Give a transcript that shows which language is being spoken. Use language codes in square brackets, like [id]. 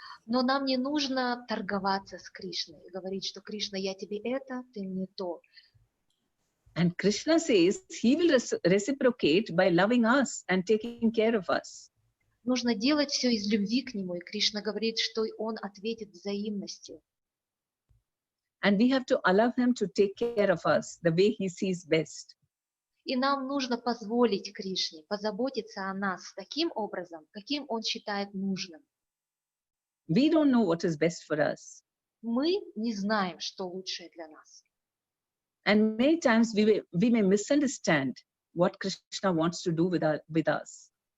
[ru] Но нам не нужно торговаться с Кришной и говорить, что Кришна, я тебе это, ты мне то. [en] And Krishna says he will reciprocate by loving us and taking care of us. [ru] Нужно делать все из любви к нему, и Кришна говорит, что он ответит взаимностью. [en] And we have to allow him to take care of us the way he sees best. [ru] И нам нужно позволить Кришне позаботиться о нас таким образом, каким он считает нужным. [en] We don't know what is best for us. [ru] Мы не знаем, что лучшее для нас. [en] And many times we may misunderstand what Krishna wants to do with us.